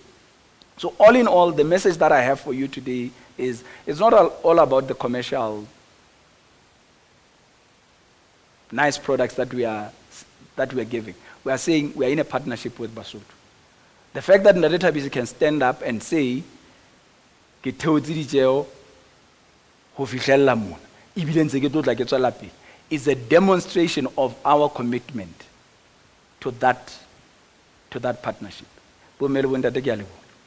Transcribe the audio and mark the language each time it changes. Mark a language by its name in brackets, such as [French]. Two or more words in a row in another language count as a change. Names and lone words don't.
[English] So all in all, the message that I have for you today is it's not all about the commercial nice products that we are giving. We are saying we are in a partnership with Basotho. The fact that Ntate Thabisi can stand up and say, [Southern Sotho] ke theotse ditjeo ho fihlella mona ebile ntse ke tlotla ke tswela pele, [English] is a demonstration of our commitment to that partnership. [Southern Sotho] Bo mme le bo ntate ke a leboha.